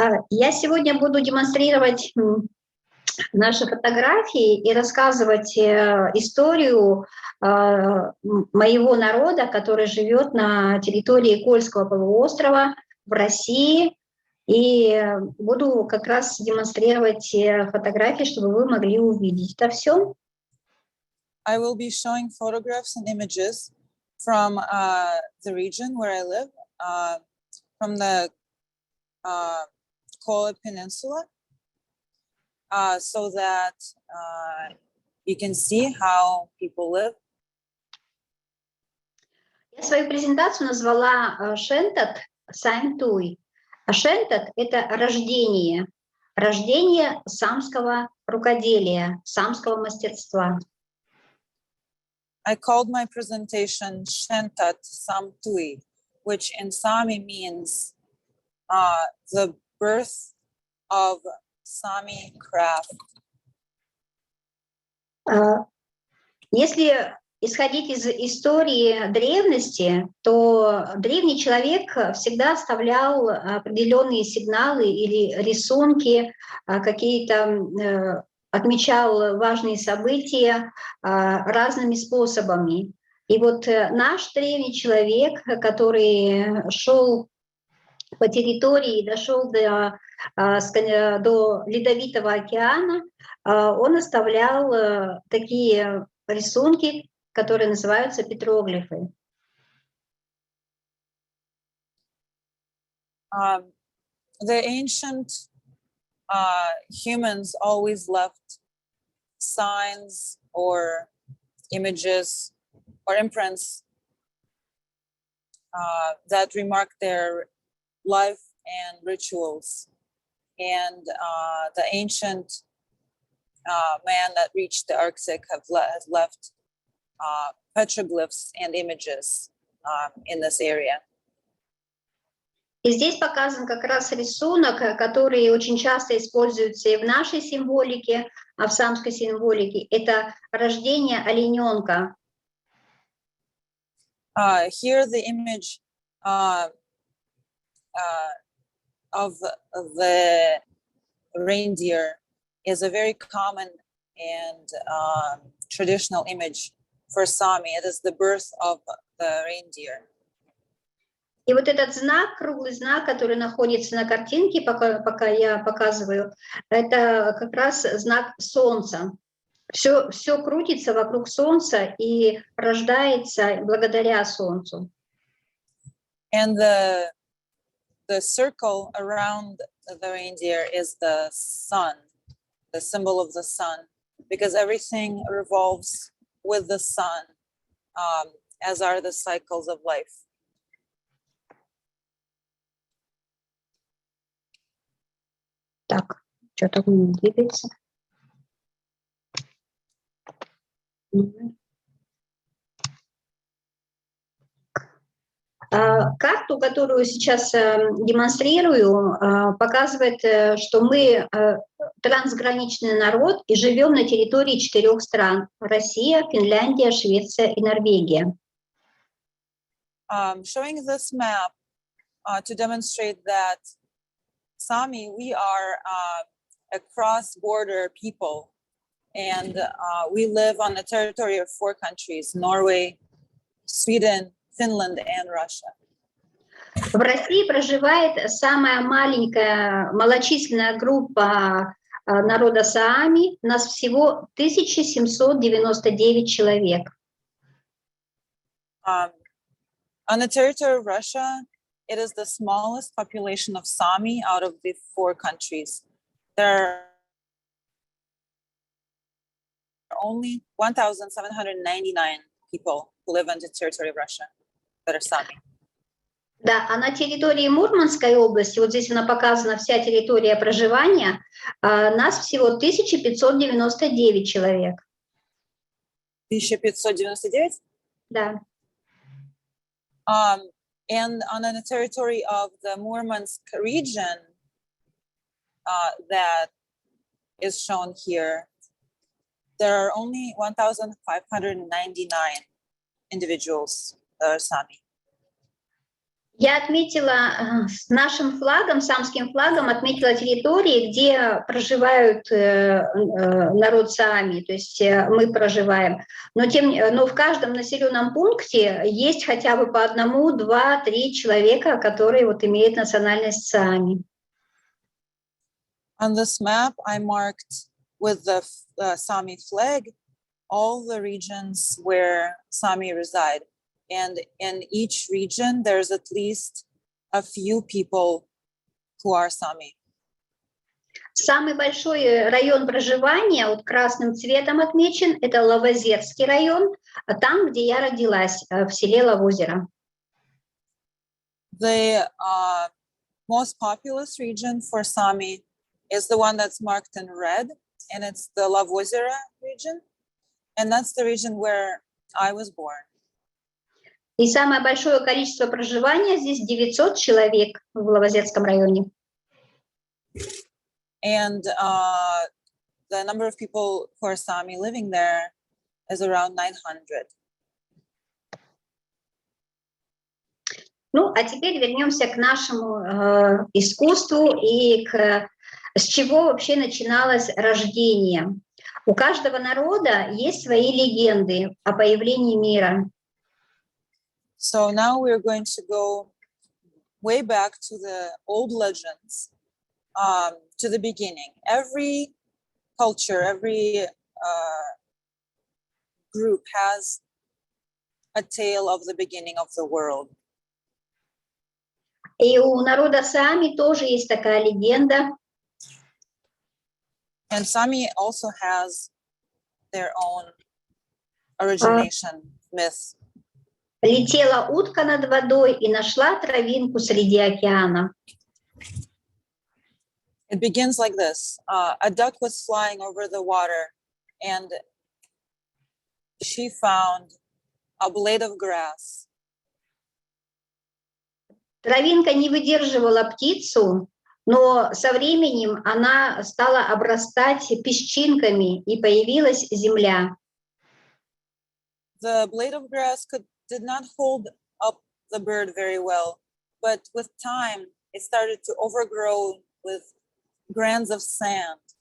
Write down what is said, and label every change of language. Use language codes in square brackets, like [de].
[ru] Я сегодня буду демонстрировать наши фотографии и рассказывать историю моего народа, который живет на территории Кольского полуострова в России. И буду как раз демонстрировать фотографии, чтобы вы могли увидеть это все. [en] I will be showing photographs and images from the region where I live, from the Kola Peninsula, so that you can see how people live. [ru] Я свою презентацию назвала «Шентат Саимтуй». А Шентат — это рождение самского рукоделия, самского мастерства. [en] I called my presentation Shentat Samtui, which in Sami means the birth of Sami craft. [ru] Если исходить из истории древности, то древний человек всегда оставлял определенные сигналы или рисунки, какие-то отмечал важные события разными способами. И вот наш древний человек, который шел по территории, дошел до Ледовитого океана, он оставлял такие рисунки, которые называются петроглифы. [en] The ancient humans always left signs or images or imprints that remark their life and rituals. And the ancient man that reached the Arctic has left petroglyphs and images in this area. [ru] И здесь показан как раз рисунок, который очень часто используется и в нашей символике, в самской символике. Это рождение олененка. [en] Here the image of the reindeer is a very common and traditional image for Sami. It is the birth of the reindeer. [ru] И вот этот знак, круглый знак, который находится на картинке, пока я показываю, это как раз знак Солнца. Все крутится вокруг Солнца и рождается благодаря Солнцу. [en] And the circle around the reindeer is the sun, the symbol of the sun, because everything revolves with the sun, as are the cycles of life. [ru] Так, что-то двигается. Карту, которую сейчас демонстрирую, показывает, что мы трансграничный народ и живем на территории 4 стран: Россия, Финляндия, Швеция и Норвегия. [en] Showing this map to demonstrate that Sami, we are a cross-border people, and we live on the territory of 4 countries: Norway, Sweden, Finland, and Russia. [ru] В России проживает самая маленькая малочисленная группа народа Саами. Нас всего 1799 человек. [en] On the territory of Russia, it is the smallest population of Sami out of the 4 countries. There are only 1,799 people who live on the territory of Russia that are Sami. [ru] Да, а на территории Мурманской области, вот здесь она показана вся территория проживания, нас всего 1599 человек. 1599? Да. [en] And on the territory of the Murmansk region that is shown here, there are only 1,599 individuals, Sami. [ru] Я отметила с нашим флагом, самским флагом, отметила территории, где проживают народ Сами, то есть мы проживаем. Но в каждом населенном пункте есть хотя бы по 1, 2, 3 человека, которые вот имеют национальность Сами. [en] On this map, I marked with the Sami flag all the regions where Sami reside. And in each region, there's at least a few people who are Sami. [ru] Самый большой район проживания, вот красным цветом отмечен, это Лавозерский район, там, где я родилась, в селе Лавозеро. [en] The most populous region for Sami is the one that's marked in red, and it's the Lavozera region. And that's the region where I was born. [ru] И самое большое количество проживания здесь 900 человек в Лавозерском районе. [en] And the number of people who are Sami living there is around 900. [ru] Ну, а теперь вернемся к нашему искусству и с чего вообще начиналось рождение. У каждого народа есть свои легенды о появлении мира. [en] So now we're going to go way back to the old legends, to the beginning. Every culture, every group has a tale of the beginning of the world. [ru] И у народа Сами тоже есть такая легенда. [en] And Sami also has their own origination myth. [ru] Летела утка над водой и нашла травинку среди океана. [en] It begins like this. A duck was flying over the water and she found a blade of grass. [ru] Травинка не выдерживала птицу, но со временем она стала обрастать песчинками, и появилась земля. [en] The blade of grass did not hold up the bird very well, but with time, it started to overgrow with grains of sand.